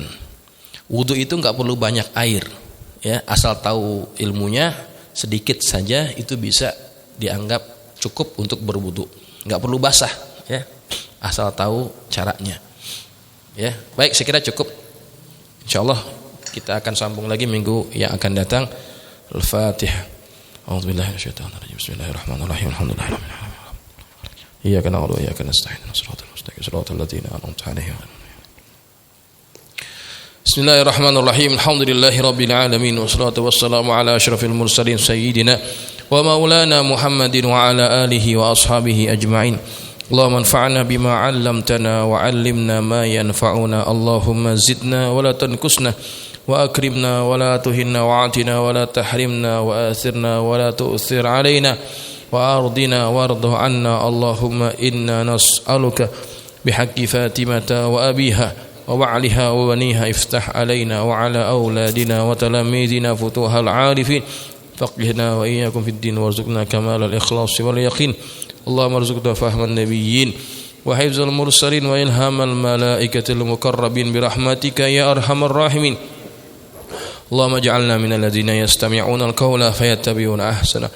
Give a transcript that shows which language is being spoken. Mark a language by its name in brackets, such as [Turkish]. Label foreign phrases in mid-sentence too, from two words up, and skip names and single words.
[Indonesian] Wudu itu nggak perlu banyak air, ya, asal tahu ilmunya sedikit saja itu bisa dianggap cukup untuk berwudu. Nggak perlu basah, ya, asal tahu caranya, ya. Baik, saya kira cukup. Insyaallah kita akan sambung lagi minggu yang akan datang. Al-Fatihah. [Arabic] أعوذ بالله من الشيطان الرجيم. بسم الله الرحمن الرحيم. الحمد لله رب العالمين. إياك نعبد وإياك نستعين. الصراط المستقيم. صراط الذين أنعمت عليهم. بسم الله الرحمن الرحيم. الحمد لله رب العالمين. والصلاة والسلام على أشرف المرسلين سيدنا ومولانا محمد وعلى آله وأصحابه أجمعين. اللهم انفعنا بما علمتنا وعلمنا ما ينفعنا. اللهم زدنا ولا تنقصنا وأكرمنا ولا تهنا وأعطنا ولا تحرمنا وآثرنا ولا تؤثر علينا وأرضنا وارض عنا. اللهم إنا نسألك بحق فاطمة وأبيها وبعلها وبنيها افتح علينا وعلى أولادنا وتلامذتنا فتوح العارفين فقهنا وإياكم في الدين وارزقنا كمال الإخلاص واليقين. اللهم ارزقنا فهم النبيين وحفظ المرسلين وإلهام الملائكة المقربين برحمتك يا أرحم الراحمين. اللهم اجعلنا من الذين يستمعون القول فيتبعون أحسنه.